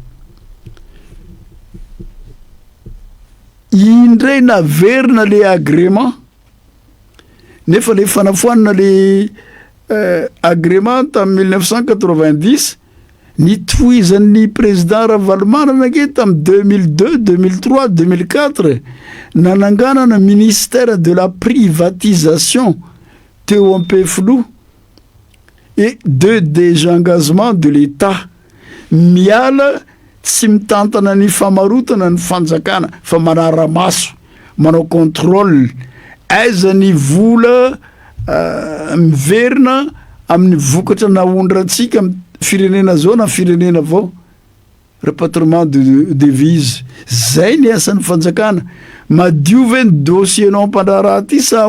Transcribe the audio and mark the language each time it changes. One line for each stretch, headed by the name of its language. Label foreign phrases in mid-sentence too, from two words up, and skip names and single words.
Malagasy: indray naverina le agrément nefa le fanafoanana le agrément tamin'ny 1990 ny tohizan'ny président Ravalomanana ke tamin'ny 2002, 2003, 2004 nananganana
French: ministère de la privatisation
Malagasy: teo ampefilo
French: et de désengagement de l'État
Malagasy: miala tsy mitantana ny famarotana ny fanjakana fa manara-maso manao contrôle aiza ny vola miverina amin'ny vokatra naondratsika amin'ny firenena zao na firenena avao
French: repatriement de devise
Malagasy: zay ny asan'ny fanjakana madio ve ny dossiernao ampandraraha ty sa